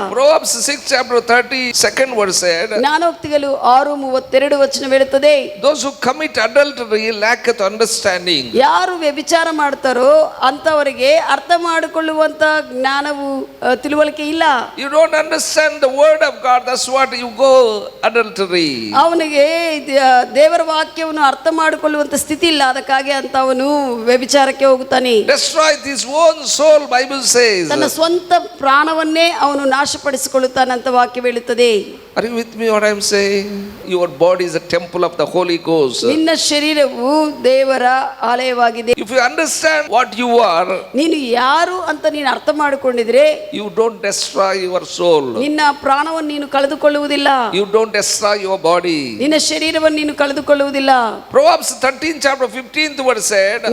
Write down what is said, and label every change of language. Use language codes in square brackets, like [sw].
[en] Proverbs 6 chapter 32nd verse said, [kn] ಜ್ಞಾನೋಕ್ತಿಗಳು 6:32 ವಚನ ಹೇಳುತ್ತದೆ, [en] those who commit adultery lacketh understanding. [kn] ಯಾರು ವ್ಯಭಿಚಾರ ಮಾಡ್ತಾರೋ ಅಂತವರಿಗೆ ಅರ್ಥ ಮಾಡಿಕೊಳ್ಳುವಂಥ ಜ್ಞಾನವು ತಿಳುವಳಿಕೆ ಇಲ್ಲ. [en] You don't understand the word of God, that's what you go adultery. [kn] ಅವನಿಗೆ ದೇವರ ವಾಕ್ಯವನ್ನು ಅರ್ಥ ಮಾಡಿಕೊಳ್ಳುವಂತ ಸ್ಥಿತಿ ಇಲ್ಲ, ಅದಕ್ಕಾಗಿ ಅಂತ ಅವನು ವ್ಯಭಿಚಾರಕ್ಕೆ ಹೋಗುತ್ತಾನೆ. [en] Destroy his own soul, Bible says. [kn] ತನ್ನ ಸ್ವಂತ ಪ್ರಾಣವನ್ನೇ ಅವನು ನಾಶಪಡಿಸಿಕೊಳ್ಳುತ್ತಾನೆ ಅಂತ ವಾಕ್ಯ ಹೇಳುತ್ತದೆ. [en] Are you with me what I am saying? Your body is a temple of the Holy Ghost. [kn] ನಿನ್ನ ಶರೀರವು ದೇವರ ಆಲಯವಾಗಿದೆ. [en] If you understand what you are, [kn] ನೀನು ಯಾರು ಅಂತ ನೀನು ಅರ್ಥ ಮಾಡಿಕೊಂಡಿದ್ರೆ [en] you don't destroy your soul. [kn] ನಿನ್ನ ಪ್ರಾಣವನ್ನು ನೀನು ಕಳೆದುಕೊಳ್ಳುವುದಿಲ್ಲ. [en] You don't destroy your body. [kn] ನಿನ್ನ ಶರೀರವನ್ನು ನೀನು ಕಳೆದುಕೊಳ್ಳುವುದಿಲ್ಲ. [en] Proverbs 13 chapter 15th verse said,